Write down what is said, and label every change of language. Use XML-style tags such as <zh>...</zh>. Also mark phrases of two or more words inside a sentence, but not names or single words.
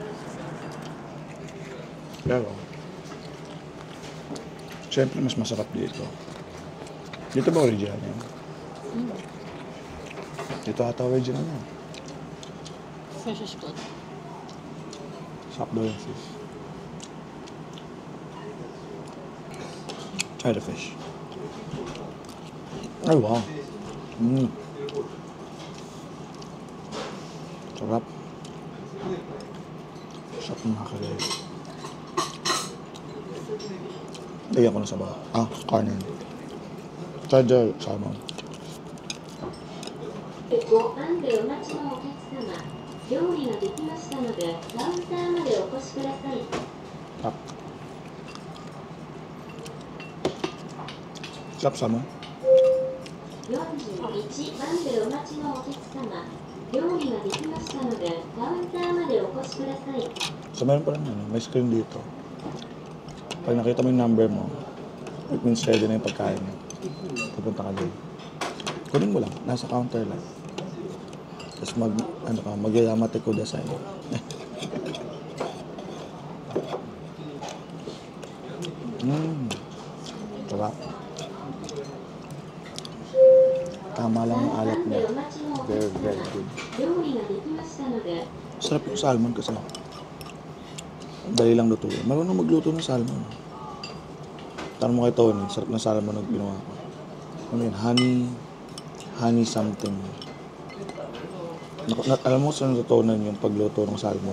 <tl>Pero, siyempre mas masarap dito. Dito ba original yan? Dito ata original yan.</tl> <en>Fish is good.</en> <tl>Sarap daw yung fish.</tl> <en>Try the fish.</en> <tl>Ay, wow. Sarap. Sarap ng mackerel. Lagyan ko na sa baka. Carne.</tl> <en>Try the salmon.</en> <ja>ごパンでお待ちのお客様、料理ができましたので、カウンターまでお越しください。</ja> <tl>Sarap. Sarap salmon.</tl> <ja>41 番でお待ちのお客様、料理ができましたので、カウンターまでお越しください。</ja> <tl>So meron pa rin may screen dito. Pag nakita mo yung number mo,</tl> <en>it means ready</en> <tl>na yung pagkain mo. Pupunta ka doon. Kunin mo lang, nasa counter lang. Tapos magyayamate kudasai. Sarap. Tama lang yung alat</tl> <ja>3 分</ja> <tl>niya.</tl> <ja>でお待ちのお</ja> <en>Very,</en> <ja>客</ja> <en>very</en> <ja>様</ja> <en>good.</en> <ja>料理ができましたので</ja> <tl>Sarap yung salmon kasi. Dali lang luto. Marunong magluto ng salmon. Tanong mo kay Tony, sarap ng salmon na ginawa ko. Ano yun? Honey something. Alam mo saan natutunan yung pagluto ng salmon?</tl>